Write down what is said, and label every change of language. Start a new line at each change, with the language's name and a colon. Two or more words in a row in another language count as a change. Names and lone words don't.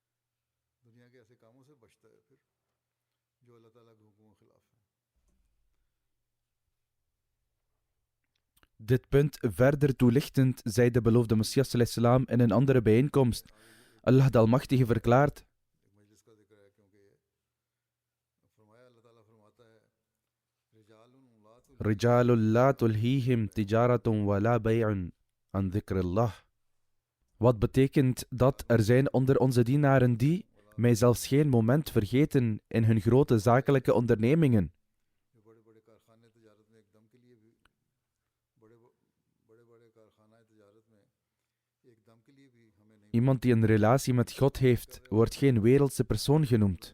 Dutch: Dit punt verder toelichtend zei de beloofde Messias al-Islam in een andere bijeenkomst: Allah de Almachtige verklaart:
Arabic: رجال لا تلهيهم تجارة ولا بيع عن ذكر الله.
Dutch: Wat betekent dat er zijn onder onze dienaren die mij zelfs geen moment vergeten in hun grote zakelijke ondernemingen. Iemand die een relatie met God heeft, wordt geen wereldse persoon genoemd.